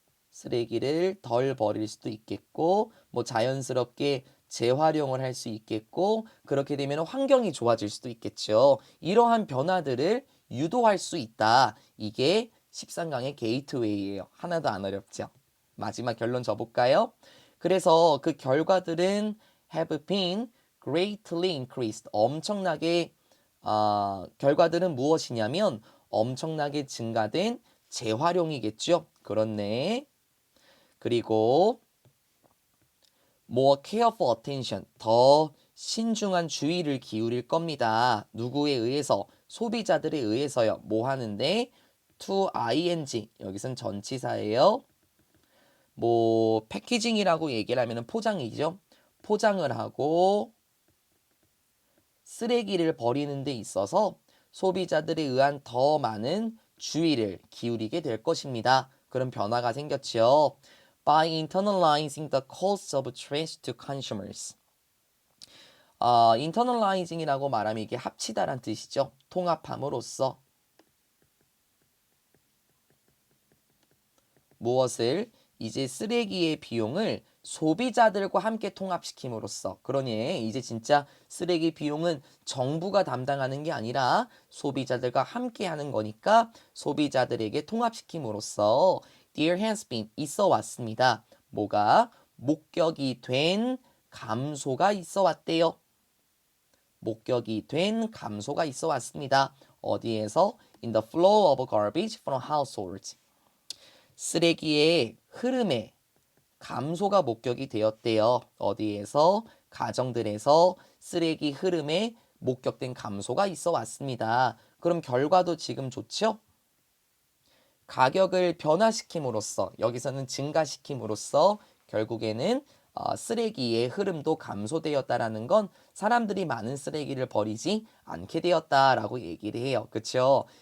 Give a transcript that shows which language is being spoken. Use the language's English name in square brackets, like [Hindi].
[Korean] 쓰레기를 덜 버릴 수도 있겠고 뭐 자연스럽게 재활용을 할 수 있겠고 그렇게 되면 환경이 좋아질 수도 있겠죠. 이러한 변화들을 유도할 수 있다. 이게 13강의 게이트웨이예요. 하나도 안 어렵죠. 마지막 결론 줘볼까요? 그래서 그 결과들은 [English] have been greatly increased. [Korean] 엄청나게 결과들은 무엇이냐면 엄청나게 증가된 재활용이겠죠. 그렇네. 그리고 [English] more careful attention. [Korean] 더 신중한 주의를 기울일 겁니다. 누구에 의해서? 소비자들에 의해서요. 뭐 하는데? [English] to ing. [Korean] 여기선 전치사예요. 뭐 패키징이라고 얘기를 하면 포장이죠. 포장을 하고 쓰레기를 버리는 데 있어서 소비자들에 의한 더 많은 주의를 기울이게 될 것입니다. 그런 변화가 생겼죠. [English] By internalizing the cost of trash to consumers. [Korean] internalizing이라고 말하면 이게 합치다란 뜻이죠. 통합함으로써 무엇을? 이제 쓰레기의 비용을 소비자들과 함께 통합시킴으로써 그러니 이제 진짜 쓰레기 비용은 정부가 담당하는 게 아니라 소비자들과 함께 하는 거니까 소비자들에게 통합시킴으로써 [English] there has been [Korean] 있어 왔습니다. 뭐가? 목격이 된 감소가 있어 왔대요. 목격이 된 감소가 있어 왔습니다. 어디에서? [English] In the flow of garbage from households. [Korean] 쓰레기의 흐름에 감소가 목격이 되었대요. 어디에서? 가정들에서 쓰레기 흐름에 목격된 감소가 있어 왔습니다. 그럼 결과도 지금 좋죠? 가격을 변화시킴으로써 여기서는 증가시킴으로써 결국에는 쓰레기의 흐름도 감소되었다라는 건 사람들이 많은 쓰레기를 버리지 않게 되었다라고 얘기를 해요. 그렇죠?